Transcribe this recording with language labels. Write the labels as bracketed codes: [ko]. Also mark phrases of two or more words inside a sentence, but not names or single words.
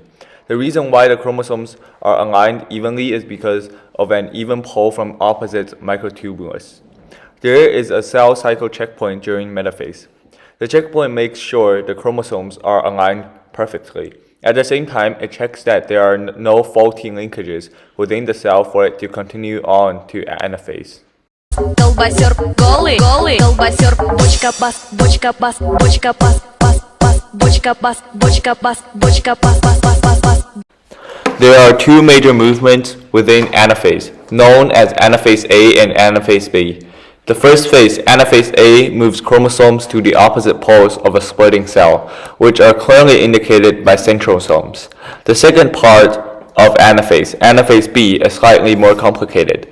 [en] The reason why the chromosomes are aligned evenly is because of an even pull from opposite microtubules. There is a cell cycle checkpoint during metaphase. The checkpoint makes sure the chromosomes are aligned perfectly. At the same time, it checks that there are no faulty linkages within the cell for it to continue on to anaphase. [ru] Колбасер голый, голый, колбасер, бочка пас, бочка пас, бочка пас, пас, пас, бочка пас, бочка пас, бочка пас, пас, пас, пас, пас. [en] There are two major movements within anaphase, known as anaphase A and anaphase B. The first phase, anaphase A, moves chromosomes to the opposite poles of a splitting cell, which are clearly indicated by centrosomes. The second part of anaphase B, is slightly more complicated.